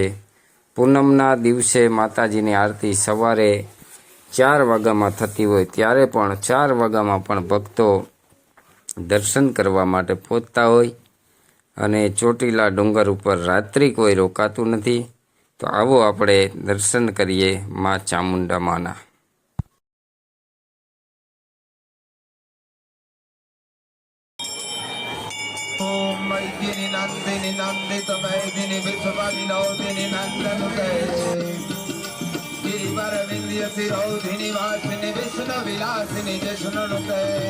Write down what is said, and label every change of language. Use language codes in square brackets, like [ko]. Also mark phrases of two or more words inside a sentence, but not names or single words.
[gu] પૂનમના દિવસે માતાજીની આરતી સવારે 4 વાગ્યામાં થતી હોય ત્યારે પણ 4 વાગ્યામાં પણ ભક્તો દર્શન કરવા માટે પહોંચતા હોય અને ચોટીલા ડુંગર ઉપર રાત્રિ કોઈ રોકાતું નથી તો આવો આપણે દર્શન કરીએ માં ચામુંડા માના. [sa] ओम मैदिनी नंदिनी नंदित मैदिनी विश्व विनोदिनी नंदनुते गिरिवर विंध्य सिरोधिनी वासिनी विष्णु विलासिनी जष्णुनुते